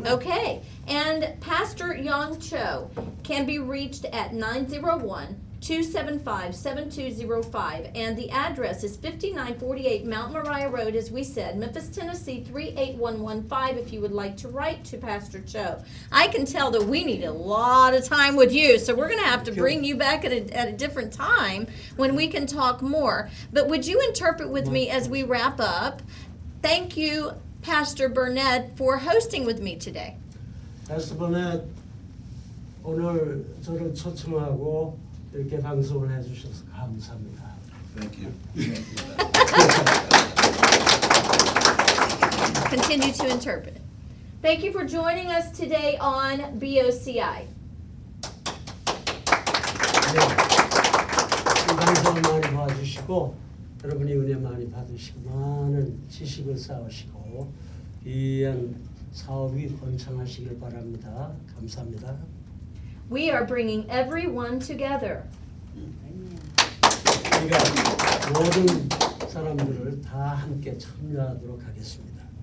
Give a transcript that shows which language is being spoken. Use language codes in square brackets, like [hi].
[en] Okay, and Pastor Yang Cho can be reached at 901-275-7205, and the address is 5948 Mount Moriah Road, as we said, Memphis, Tennessee 38115, if you would like to write to Pastor Cho. I can tell that we need a lot of time with you, so we're going to have to bring you back at a different time when we can talk more. But would you interpret with me as we wrap up? Thank you, Pastor Burnett, for hosting with me today. [ko] Pastor Burnett, 오늘 저를 초청하고 이렇게 방송을 해주셔서 감사합니다. [en] Thank you. Continue to interpret. Thank you for joining us today on BOCI. [ko] 네, 이 방송 많이 봐주시고 여러분이 은혜 많이 받으시고 많은 지식을 쌓으시고 귀한 사업이 번창하시길 바랍니다. 감사합니다. [en] We are bringing everyone together. [ko] 우리가 모든 사람들을 다 함께 참여하도록 하겠습니다.